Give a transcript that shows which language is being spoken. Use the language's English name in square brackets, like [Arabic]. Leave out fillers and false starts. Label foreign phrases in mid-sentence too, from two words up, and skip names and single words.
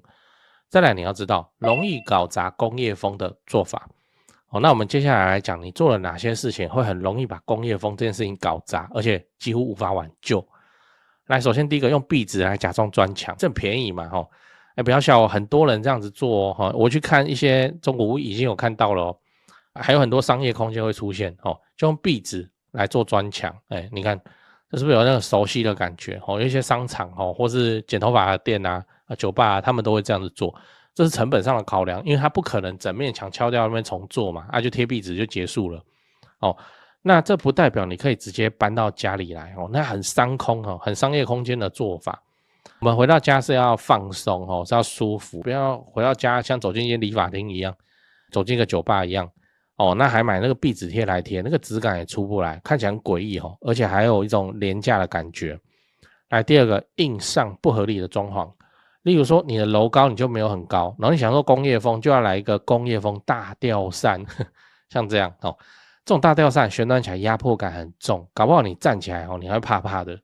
[Chinese] 再來你要知道容易搞砸工業風的做法那我們接下來講你做了哪些事情會很容易把工業風這件事情搞砸，而且幾乎無法挽救。來，首先第一個，用壁紙來假裝磚牆，這很便宜嘛不要笑很多人這樣子做我去看一些中古屋已經有看到了還有很多商業空間會出現就用壁紙來做磚牆，你看這是不是有那個熟悉的感覺？有一些商場或是剪頭髮的店啊、酒吧啊，他們都會這樣子做，這是成本上的考量，因為他不可能整面牆敲掉那邊重做嘛，就貼壁紙就結束了。那這不代表你可以直接搬到家裡來那很商空很商業空間的做法。我們回到家是要放鬆是要舒服，不要回到家像走進一間理髮廳一樣，走進一個酒吧一樣那還買那個壁紙貼來貼，那個質感也出不來，看起來很詭異而且還有一種廉價的感覺。來，第二個，硬上不合理的裝潢，例如說你的樓高你就沒有很高，然後你想說工業風就要來一個工業風大吊扇，像這樣這種大吊扇旋轉起來壓迫感很重，搞不好你站起來你還會怕怕的。